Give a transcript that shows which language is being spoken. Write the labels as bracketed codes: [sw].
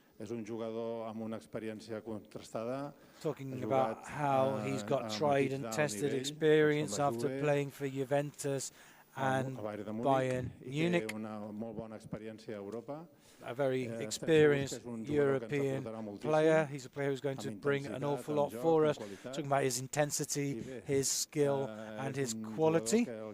[ca] És un jugador amb una experiència contrastada. [en] Talking about how he's got tried and tested experience after playing for Juventus and Bayern Munich. [ca] Una molt bona experiència a Europa. [en] A very experienced European player. He's a player who's going to bring an awful lot for us. Talking about his intensity, his skill and his quality.